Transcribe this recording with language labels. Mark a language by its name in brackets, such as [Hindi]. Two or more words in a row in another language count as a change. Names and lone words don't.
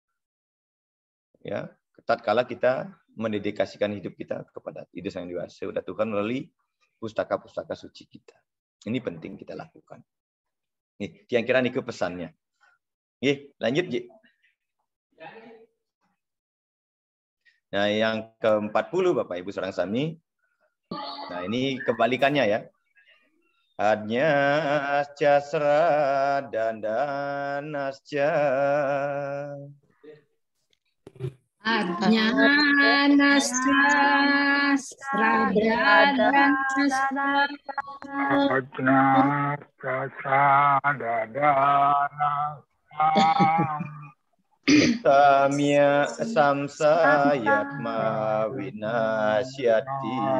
[Indonesian] Ya, tatkala kita mendedikasikan hidup kita kepada ide Sang Yang Widi Wasa, Tuhan melalui pustaka-pustaka suci kita. Ini penting kita lakukan. Nih, kira-kira niku pesannya. Nggih, lanjut, Ji. Nah, yang ke-40 Bapak Ibu [Balinese] sareng sami. [Indonesian] Nah, ini kebalikannya ya. [Sanskrit] Adnyasca sradandanasca. Adnyanasca Samya samsayatma winasyati.